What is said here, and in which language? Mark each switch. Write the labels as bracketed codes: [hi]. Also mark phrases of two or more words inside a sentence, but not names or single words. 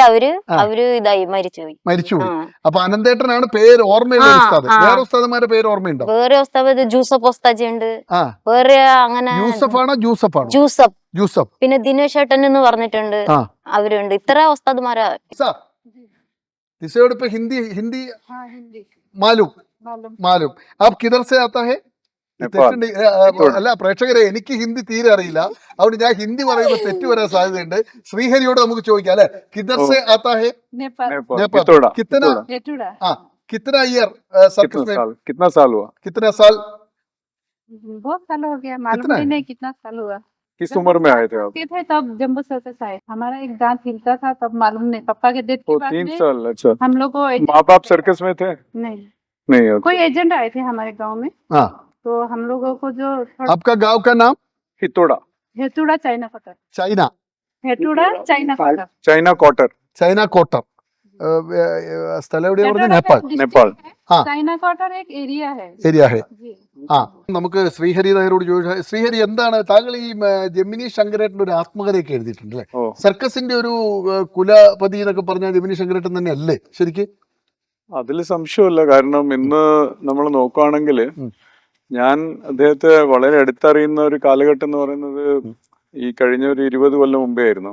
[ml] അവര് ഇതായി മരിച്ചുപോയി. അപ്പൊ അനന്തേട്ടനാണ് പേര് ഓർമ്മയുള്ള ഉസ്താദ്. വേറെ ഉസ്താദന്മാരുടെ പേര് ഓർമ്മയുണ്ടോ? വേറെ ഉസ്താദ് ജൂസഫ് ഉസ്താദി ഉണ്ട്. വേറെ അങ്ങനെ യൂസഫാണോ ജൂസഫാണോ? ജൂസഫ്. പിന്നെ ദിനേശ് ഏട്ടൻ എന്ന് പറഞ്ഞിട്ടുണ്ട്, അവരുണ്ട്. ഇത്ര ഉസ്താദ്മാരാ. [hi] हिंदी मालूम मालूम आप किधर से आता है? [ml] അല്ല പ്രേക്ഷകരെ, എനിക്ക് ഹിന്ദി തീരെ അറിയില്ല, അതുകൊണ്ട് ഞാൻ ഹിന്ദി പറയുമ്പോൾ തെറ്റ് വരാൻ സാധ്യതയുണ്ട്. ശ്രീഹരിയോട് നമുക്ക് ചോദിക്കാം അല്ലെ. [hi] किधर से आता है? नेपाल. कितना ईयर सर्कस में? कितना साल हुआ? कितना साल? बहुत साल हो गया, मालूम ही नहीं कितना साल हुआ। किस उम्र में आए थे आप? थे तब जम्बू सर्कस आए, हमारा एक दांत हिलता था तब, मालूम नहीं। पापा के डेथ के बाद 3 में साल। अच्छा, हम लोग को माँ बाप सर्कस में थे? नहीं, नहीं। कोई एजेंट आए थे हमारे गांव में, तो हम लोगों को जो आपका गांव का नाम? हितोड़ा। हेतुड़ा चाइना क्वार्टर। चाइना? हेतुड़ा चाइना क्वार्टर। चाइना क्वार्टर. [ml] ചൈന കോട്ടർ. സ്ഥലം എവിടെയാ പറഞ്ഞത്? നേപ്പാൾ. [hi] नेपाल. चाइना क्वार्टर एक एरिया है। एरिया है. जी। [ml] നമുക്ക് ശ്രീഹരി നായരോട് ചോദിച്ചാൽ, ശ്രീഹരി എന്താണ് താങ്കൾ ഈ ജെമിനി ശങ്കരേട്ടൻ്റെ ഒരു ആത്മകഥയൊക്കെ എഴുതിയിട്ടുണ്ട് അല്ലേ? സർക്കസിന്റെ ഒരു കുലപതി എന്നൊക്കെ പറഞ്ഞാൽ ജെമിനി ശങ്കരേട്ടൻ തന്നെ അല്ലേ ശരിക്കും? അതിൽ സംശയമില്ല. കാരണം ഇന്ന് നമ്മൾ നോക്കുകയാണെങ്കിൽ ഞാൻ അദ്ദേഹത്തെ വളരെ അടുത്തറിയുന്ന ഒരു കാലഘട്ടം എന്ന് പറയുന്നത് ഈ കഴിഞ്ഞ ഒരു 20 കൊല്ലം മുമ്പേ ആയിരുന്നു.